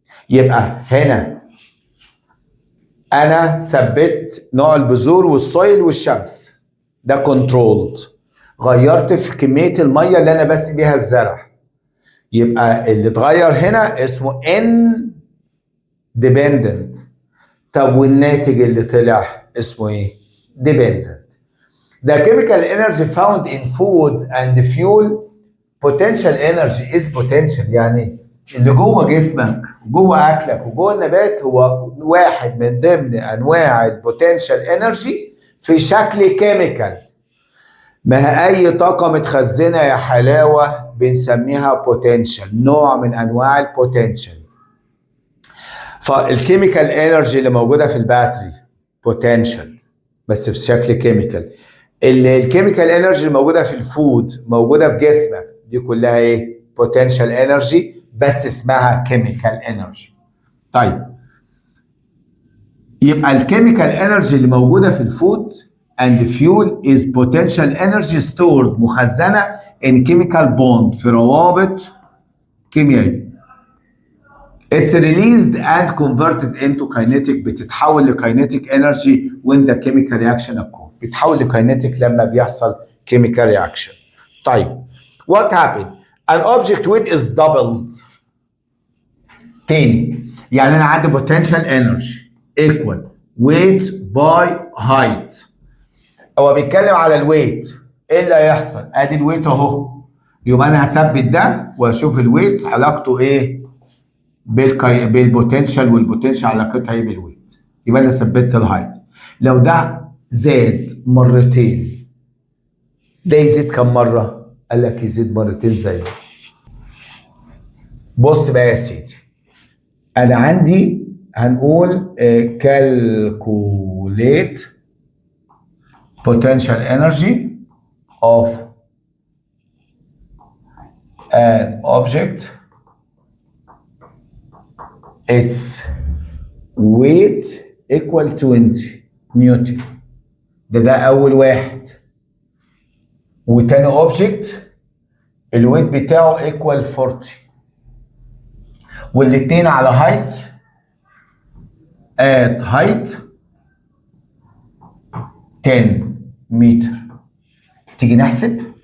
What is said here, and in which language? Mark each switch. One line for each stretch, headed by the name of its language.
Arabic: يبقى هنا انا ثبت نوع البذور والسويل والشمس، ده كنترولد. غيرت في كميه الميه اللي انا بسقي بيها الزرع، يبقى اللي اتغير هنا اسمه independent. طب والناتج اللي طلع اسمه ايه؟ dependent.
English: The chemical energy found in food and fuel. potential energy is potential،
Arabic: يعني اللي جوه جسمك وجوه اكلك وجوه النبات هو واحد من ضمن انواع البوتنشال انرجي في شكل كيميكال. ما هي اي طاقه متخزنه يا حلاوه بنسميها بوتنشال، نوع من انواع البوتنشال. فالكيميكال انرجي اللي موجوده في الباتري بوتنشال بس في شكل كيميكال. الكيميكال انرجي اللي موجوده في الفود موجوده في جسمك، دي كلها ايه؟ بوتنشال انرجي بس اسمها كيميكال انرجي. طيب يبقى الكيميكال انرجي اللي موجوده في الفود
English: and fuel is potential energy stored،
Arabic: مخزنه
English: in chemical bond،
Arabic: في روابط كيميائيه.
English: It's released and converted into kinetic،
Arabic: بتتحول لكاينيتيك انرجي
English: when the chemical reaction occurs.
Arabic: بتتحول لكاينيتيك لما بيحصل
English: chemical reaction. طيب What happened? An object weight is doubled.
Arabic: تاني يعني انا عندي
English: potential energy equal weight by height.
Arabic: هو بيتكلم على الويت. ايه اللي هيحصل؟ ادي الويت اهو. يبقى انا هثبت ده واشوف الويت علاقته ايه بالبوتنشال، والبوتنشال علاقتها ايه بالويت. يبقى انا ثبتت الهايت. لو ده زاد مرتين ده يزيد كم مره؟ قال لك يزيد مرتين زيه. بص بقى يا سيدي، انا عندي هنقول
English: calculate potential energy of an object, its weight equal 20 نيوتن.
Arabic: ده اول واحد. وتاني اوبجكت الويت بتاعه equal 40، والاتنين على height at height 10 متر. تيجي نحسب.